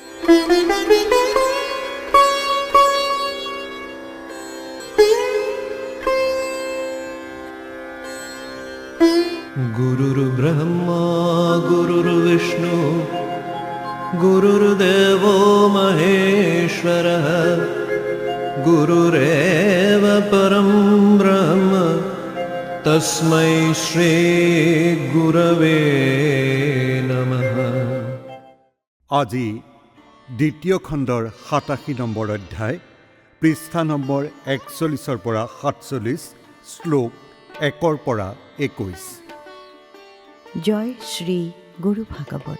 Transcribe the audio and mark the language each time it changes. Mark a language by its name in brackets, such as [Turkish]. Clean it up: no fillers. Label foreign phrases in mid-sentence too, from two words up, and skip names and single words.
[Sanskrit] गुरुर्ब्रह्मा गुरुर्विष्णु गुरुर्देवो महेश्वरः गुरुरेव परं ब्रह्म तस्मै श्री गुरवे नमः। [Assamese] আজি দ্বিতীয় খণ্ডৰ ৮৭ নম্বৰ অধ্যায় পৃষ্ঠা নম্বৰ ৪১ পৰা ৪৭ শ্লোক ১ পৰা ২১। জয় শ্ৰী গুৰু ভাগৱত।